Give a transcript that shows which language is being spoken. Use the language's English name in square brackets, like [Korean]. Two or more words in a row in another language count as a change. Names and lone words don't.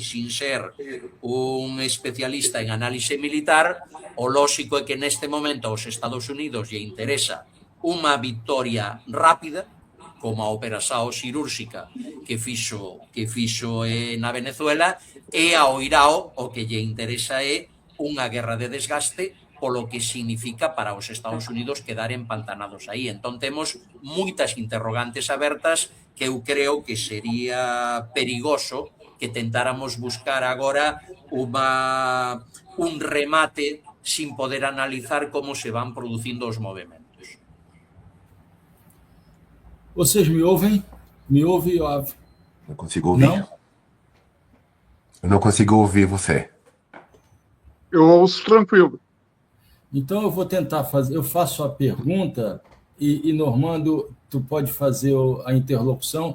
[Galician] sin ser un especialista en análise militar, o lóxico é que neste momento aos Estados Unidos lle interesa unha victoria rápida, como a operación cirúrxica que fixo na Venezuela, e ao Irao o que lle interesa é unha guerra de desgaste polo que significa para os Estados Unidos quedar empantanados aí. Entón temos moitas interrogantes abertas que eu creo que sería perigoso que tentáramos buscar agora un remate sin poder analizar como se van producindo os movimentos. [Portuguese] Vocês me ouvem? Me ouve, Yoav? Não consigo ouvir. Não? Eu não consigo ouvir você. Eu ouço tranquilo. Então eu vou tentar fazer, eu faço a pergunta e Normando, tu pode fazer a interlocução.